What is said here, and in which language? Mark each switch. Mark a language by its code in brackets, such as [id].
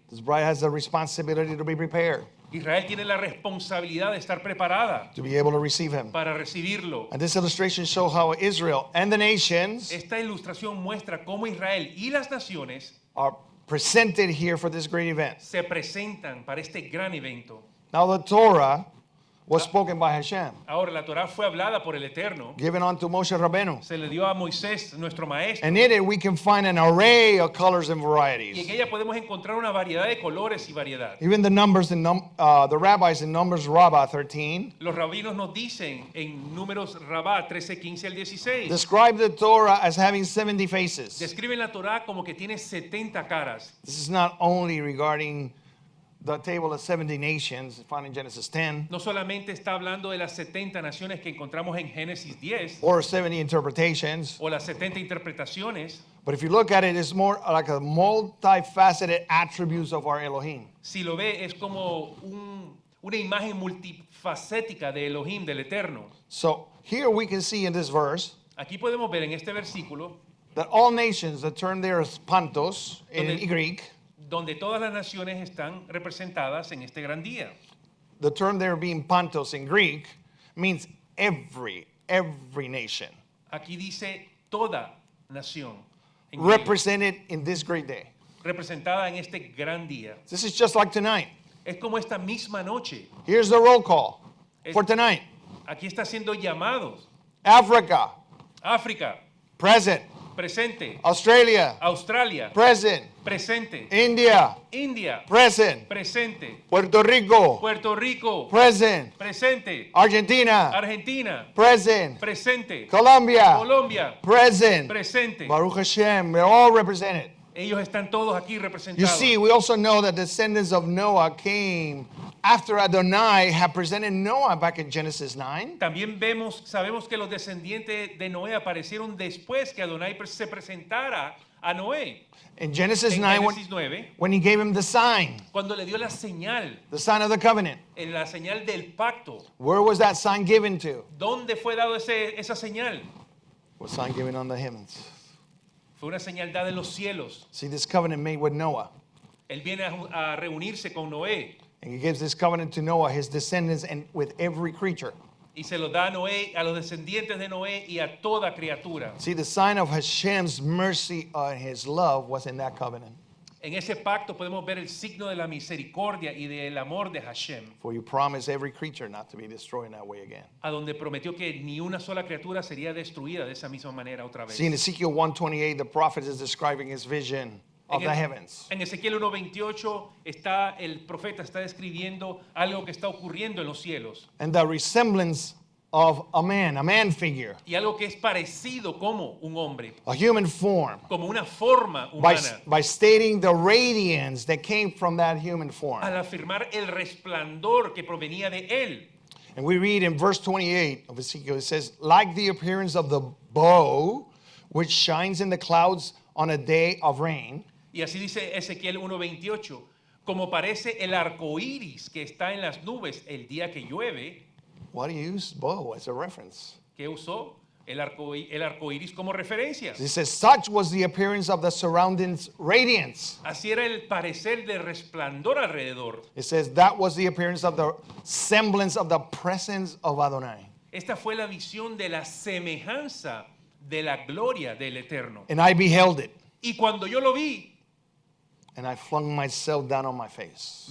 [en] This bride has the responsibility to be prepared, [es] Israel tiene la responsabilidad de estar preparada [en] to be able to receive him. [es] para recibirlo. [en] And this illustration shows how Israel and the nations [es] Esta ilustración muestra cómo Israel y las naciones [en] are presented here for this great event. [es] se presentan para este gran evento. [en] Now the Torah was spoken by Hashem, [es] Ahora, la Torá fue hablada por el Eterno, [en] given unto Moshe Rabbeinu. [es] se le dio a Moisés, nuestro maestro, [en] And in it we can find an array of colors and [es] y [en] varieties. [es] en ella podemos encontrar una variedad de colores y variedad. [en] Even the numbers in the rabbis in Numbers Rabbah 13 [es] Los rabinos nos dicen en Números Rabá 13:15 al 16, [en] describe the Torah as having 70 faces. [es] describen la Torá como que tiene 70 caras. [en] This is not only regarding the table of 70 nations found in Genesis 10 [es] No solamente está hablando de las 70 naciones que encontramos en Génesis 10 [en] or 70 interpretations, [es] o las 70 interpretaciones. [en] but if you look at it, it's more like a multifaceted attributes of our Elohim. [es] Si lo ve, es como una imagen multifacética de Elohim, del Eterno. [en] So here we can see in this verse [es] Aquí podemos ver en este versículo [en] that all nations, the term there is pantos in [es] Donde- [en] Greek, [es] donde todas las naciones están representadas en este gran día. [en] the term there being pantos in Greek means every nation [es] Aquí dice toda nación en griego, [en] represented in this great day. [es] representada en este gran día. [en] This is just like tonight. [es] Es como esta misma noche. [en] Here's the roll call for tonight. [es] Aquí está siendo llamados. [en] Africa, [es] África, [en] present. [es] presente. [en] Australia, [es] Australia, [en] present. [es] presente. [en] India, [es] India, [en] present. [es] presente. [en] Puerto Rico, [es] Puerto Rico, [en] present. [es] presente. [en] Argentina, [es] Argentina, [en] present. [es] presente. [en] Colombia, [es] Colombia, [en] present. [es] presente. [en] Baruch Hashem, they're all represented. [es] Ellos están todos aquí [en] You [es] representados. [en] see, we also know that descendants of Noah came after Adonai had presented Noah back in Genesis 9. [es] También sabemos que los descendientes de Noé aparecieron después que Adonai se presentara a Noé. [en] In Genesis [es] En 9, Génesis 9, [en] when he gave him the sign [es] cuando le dio la señal, [en] of the covenant. [es] en la señal del pacto, [en] Where was that sign given to? [es] ¿dónde fue dado esa señal? [en] Was sign given on the heavens. [es] Fue una señal dada en los cielos. [en] See, this covenant made with Noah. [es] Él viene a reunirse con Noé [en] And he gives this covenant to Noah, his descendants, and with every creature. [es] y se lo da a Noé, a los descendientes de Noé y a toda criatura. [en] See, the sign of Hashem's mercy and his love was in that covenant. [es] En ese pacto podemos ver el signo de la misericordia y del amor de Hashem, [en] For you promise every creature not to be destroyed in that way again. [es] a donde prometió que ni una sola criatura sería destruida de esa misma manera otra vez. [en] See, in Ezekiel 1:28, the prophet is describing his vision of the heavens. [es] En Ezequiel 1:28 el profeta está describiendo algo que está ocurriendo en los cielos [en] And the resemblance of a man figure, [es] y algo que es parecido como un hombre, [en] a human form, [es] como una forma [en] by [es] humana, [en] stating the radiance that came from that human form. [es] al afirmar el resplandor que provenía de él. [en] And we read in verse 28 of Ezekiel, it says, like the appearance of the bow, which shines in the clouds on a day of rain. [es] Y así dice Ezequiel 1:28, como parece el arco iris que está en las nubes el día que llueve. [en] What do you use bow as a reference? [es] ¿Qué usó? El arco iris como referencia. [en] It says, such was the appearance of the surroundings radiance. [es] Así era el parecer de resplandor alrededor. [en] It says, that was the appearance of the semblance of the presence of Adonai. [es] Esta fue la visión de la semejanza de la gloria del Eterno. [en] And I beheld it, [es] Y cuando yo lo vi, [en] and I flung myself down on my face.